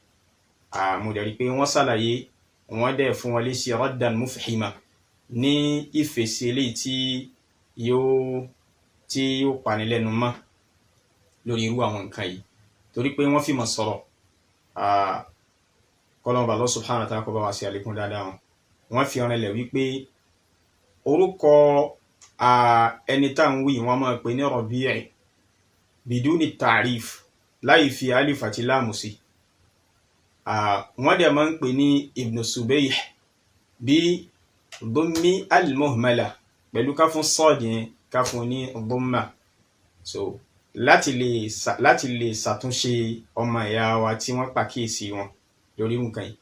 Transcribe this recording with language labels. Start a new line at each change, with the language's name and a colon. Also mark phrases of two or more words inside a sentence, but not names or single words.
Yoruba: Mo dẹ̀ rí pé wọ́n ṣàlàyé, wọ́n dẹ̀ fún wọn léṣe
Arabic: ردًّا مفحمًا
Yoruba: ní ìfèsì eléyìí tí yóò panilẹ́nu mọ́ lórí irú àwọn nǹkan yìí, torí pé wọ́n fi mọ̀ sọ̀rọ̀. Kọ́lọ́mọba
Arabic: الله سبحانه وتعالى
Yoruba: kó bá wa ṣe àlékún dáadáa wọn. Wọ́n fi ọ̀rẹ́lẹ̀ wípé orúkọ ẹni tá ń wí wọ́n máa pè ní Rabi'
Arabic: بدون تعريف,
Yoruba: láì fi alif àti láàmù sí. Wọ́n dẹ̀ máa ń pè ní Ibn Subayh bí
Arabic: ضم المهملة,
Yoruba: pẹ̀lú ká fún sọ́ọ̀dì yẹn ká fún ní dhamma. So láti lè ṣàtúnṣe ọmọ ìyá wa tí wọ́n pàkíyèsí wọn lórí nǹkan yìí.